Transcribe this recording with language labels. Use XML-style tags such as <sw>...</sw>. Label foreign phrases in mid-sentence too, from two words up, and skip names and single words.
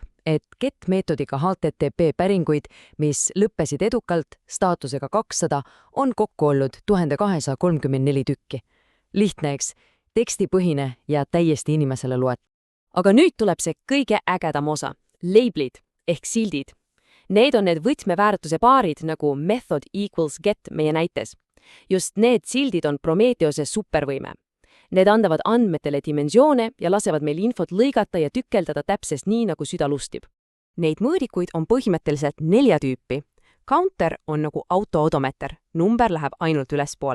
<et>Et get-meetodiga HTTP päringuid, mis lõppesid edukalt staatusega 200, on kokku olnud 1234 tükki. Lihtne, eks? Tekstipõhine ja täiesti inimesele loet. Aga nüüd tuleb see kõige ägedam osa. Labelid ehk sildid. Need on need võtmeväärtuse paarid nagu</et> <en>method equals get</en> <et>meie näites. Just need sildid on Prometheuse supervõime. Need andavad andmetele dimensioone ja lasevad meil infot lõigata ja tükeldada täpselt nii, nagu süda lustib. Neid mõõdikuid on põhimõtteliselt 4 tüüpi. Counter on nagu auto-odometer, number läheb ainult ülespoole.</et>